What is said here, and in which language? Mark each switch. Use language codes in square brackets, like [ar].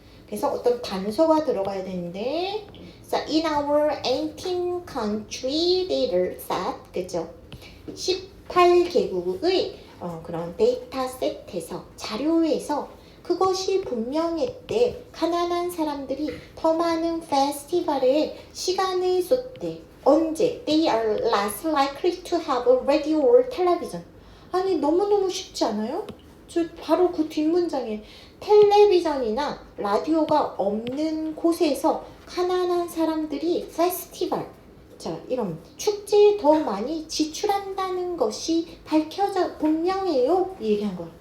[ko] 그래서 어떤 단서가 들어가야 되는데 [en] in our 18 country data set [ko] 그죠? 18개국의 그런 데이터 셋에서 자료에서 그것이 분명했대. 가난한 사람들이 더 많은 페스티벌에 시간을 쏟대. 언제? [en] They are less likely to have a radio or television. [ko] 아니 너무너무 쉽지 않아요? 저 바로 그 뒷문장에 텔레비전이나 라디오가 없는 곳에서 가난한 사람들이 페스티벌 자 이런 축제에 더 많이 지출한다는 것이 밝혀져 분명해요 얘기한 거야.